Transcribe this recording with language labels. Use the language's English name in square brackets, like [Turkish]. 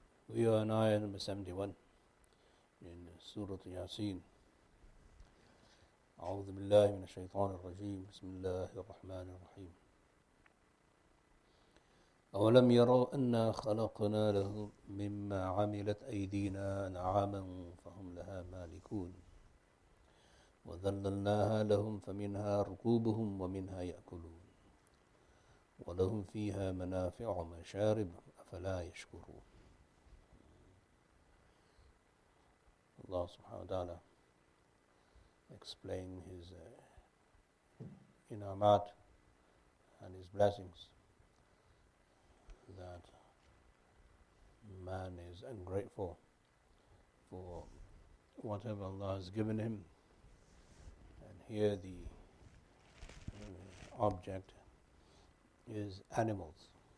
[English] We are in ayah number 71 in Surah Yasin. [Arabic] أعوذ بالله من الشيطان الرجيم بسم الله الرحمن الرحيم. أولم يروا أنا خلقنا لهم مما عملت أيدينا أنعاما فهم لها مالكون وذللناها لهم فمنها ركوبهم ومنها يأكلون ولهم فيها منافع ومشارب أفلا يشكرون. [English] Allah subhanahu wa ta'ala explaining his inamat and his blessings, that man is ungrateful for whatever Allah has given him, and here the object is animals.